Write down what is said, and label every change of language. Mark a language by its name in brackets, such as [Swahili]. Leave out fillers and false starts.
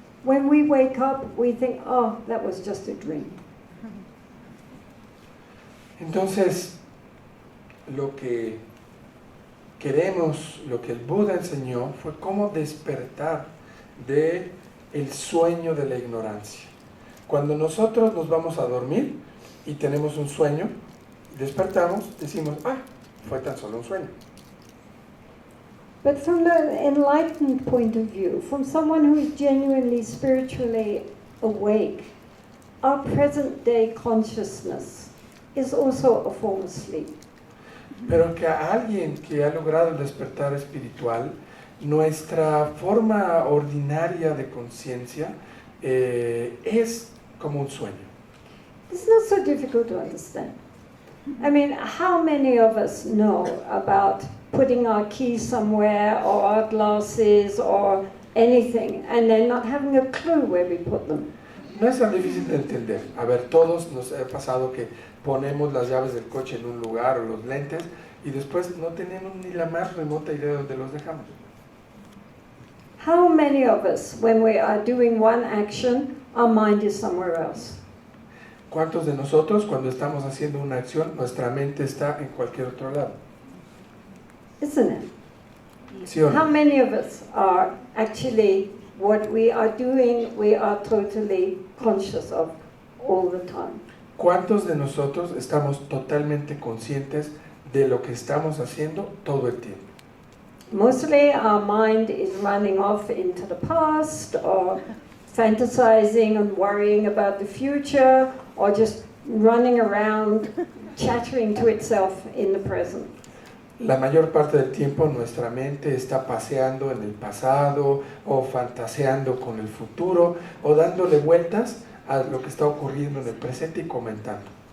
[English] When we wake up, we think, oh, that was just a dream. [Spanish] Entonces, lo que queremos, lo que el Buda enseñó fue cómo despertar de el sueño de la ignorancia. Cuando nosotros nos vamos a dormir y tenemos un sueño, despertamos, decimos, fue tan solo un sueño. [English] But from the enlightened point of view, from someone who is genuinely spiritually awake, our present day consciousness is also a form of sleep. [Spanish] Pero que a alguien que ha logrado el despertar espiritual, nuestra forma ordinaria de conciencia es como un sueño. [English] It's not so difficult to understand. I mean, how many of us know about putting our keys somewhere or our glasses or anything and then not having a clue where we put them? [Spanish] No es tan difícil de entender. A ver, todos nos ha pasado que ponemos las llaves del coche en un lugar o los lentes y después no tenemos ni la más remota idea de dónde los dejamos. [English] How many of us, when we are doing one action, our mind is somewhere else? [Spanish] ¿Cuántos de nosotros, cuando estamos haciendo una acción, nuestra mente está en cualquier otro lado? [English] Isn't it? [Spanish] ¿Sí o no? [English] How many of us are actually, what we are doing, we are totally conscious of all the time? [Spanish] ¿Cuántos de nosotros estamos totalmente conscientes de lo que estamos haciendo todo el tiempo? [English] Mostly our mind is running off into the past or fantasizing and worrying about the future or just running around chattering to itself in the present. [Spanish] La mayor parte del tiempo nuestra mente está paseando en el pasado o fantaseando con el futuro o dándole vueltas a lo que está ocurriendo en el presente y comentando.